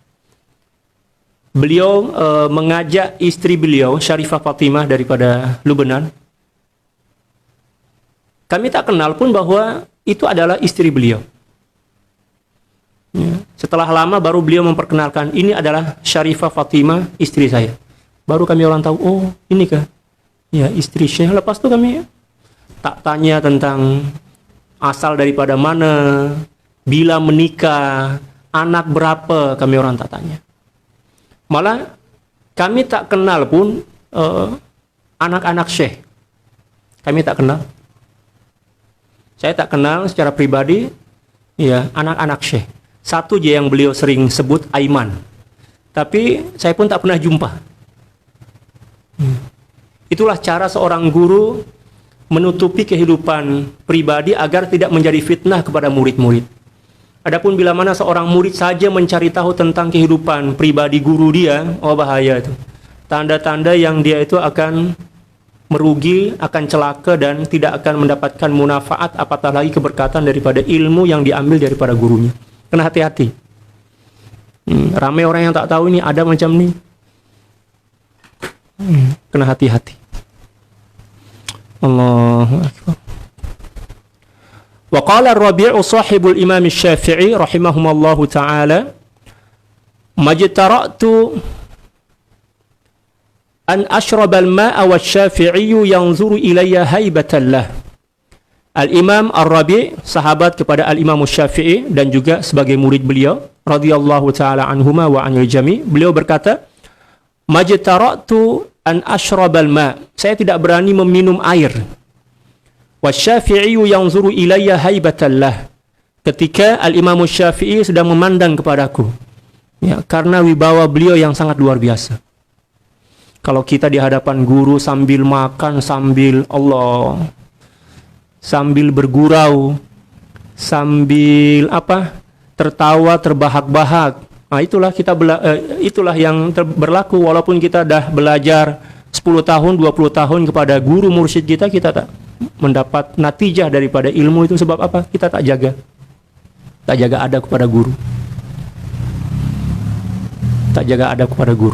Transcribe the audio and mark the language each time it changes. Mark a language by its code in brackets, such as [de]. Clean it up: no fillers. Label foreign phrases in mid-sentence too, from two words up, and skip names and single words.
[ms] Beliau mengajak istri beliau Syarifah Fatimah daripada Lubnan. Kami tak kenal pun bahwa itu adalah istri beliau. Ya. Setelah lama baru beliau memperkenalkan, ini adalah Syarifah Fatimah, istri saya. Baru kami orang tahu, oh ini kah? Ya, istri Syekh. Lepas itu kami tak tanya tentang asal daripada mana, bila menikah, anak berapa, kami orang tak tanya. Malah kami tak kenal pun anak-anak Syekh. Kami tak kenal. Saya tak kenal secara pribadi ya anak-anak Syekh. Satu je yang beliau sering sebut, Aiman. Tapi saya pun tak pernah jumpa. Itulah cara seorang guru menutupi kehidupan pribadi agar tidak menjadi fitnah kepada murid-murid. Adapun bila mana seorang murid saja mencari tahu tentang kehidupan pribadi guru dia, oh bahaya itu. Tanda-tanda yang dia itu akan merugi, akan celaka dan tidak akan mendapatkan munafaat apatah lagi keberkatan daripada ilmu yang diambil daripada gurunya. Kena hati-hati. Ramai orang yang tak tahu ini ada macam ni. Kena hati-hati. [ar] الله أكبر. وقال الربيع صاحب الإمام الشافعي رحمهما الله تعالى، ما اجترأت أن أشرب الماء والشافعي ينظر إلي هيبة له. [ms] Al-Imam Ar-Rabi', sahabat kepada Al-Imam Asy-Syafi'i dan juga sebagai murid beliau [ar] رضي الله تعالى عنهما وعن الجميع', [ms] beliau berkata, [ar] ما اجترأت أن أشرب الماء', [ms] saya tidak berani meminum air. [ar] والشافعي ينظر إلي هيبة له, [ms] ketika Al-Imam Asy-Syafi'i sedang memandang kepadaku. Ya, karena wibawa beliau yang sangat luar biasa. Kalau kita di hadapan guru sambil makan, sambil sambil bergurau, sambil tertawa terbahak-bahak. Nah, itulah yang berlaku walaupun kita dah belajar 10 tahun, 20 tahun kepada guru mursyid kita tak mendapat natijah daripada ilmu itu. Sebab apa? Kita tak jaga adab kepada guru. Tak jaga adab kepada guru.